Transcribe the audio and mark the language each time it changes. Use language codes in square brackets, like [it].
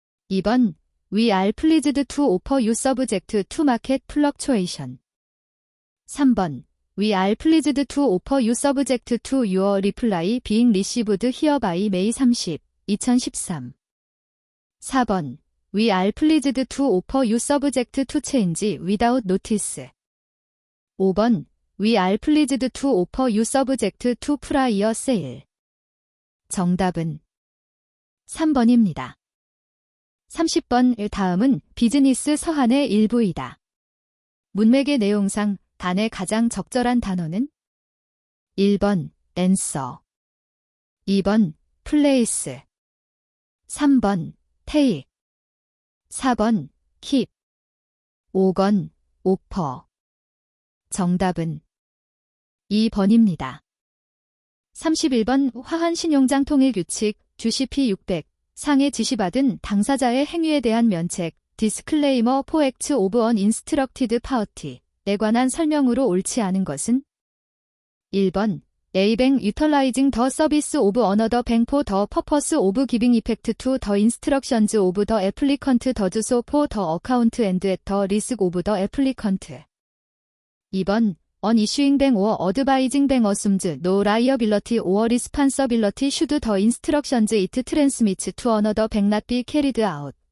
[en] 2번 We are pleased to offer you subject to market fluctuation 3번 We are pleased to offer you subject to your reply being received hereby May 30, 2013 4번 We are pleased to offer you subject to change without notice 5번 We are pleased to offer you subject to prior sale. [ko] 정답은 3번입니다. 30번 다음은 비즈니스 서한의 일부이다. 문맥의 내용상 단에 가장 적절한 단어는 1번 answer 2번 place 3번 take 4번 keep 5번 offer 정답은 2번입니다. 31번 화환신용장 통일규칙 주CP 600 상에 지시받은 당사자의 행위에 대한 면책 디스클레이머 [en] for acts of an instructed party [ko] 에 관한 설명으로 옳지 않은 것은 1번 [en] A bank utilizing the service of another bank for the purpose of giving effect to the instructions of the applicant does so for the account and at the risk of the applicant. 2번 An issuing bank or advising bank assumes no liability or responsibility should the instructions it transmits to another bank not be carried out.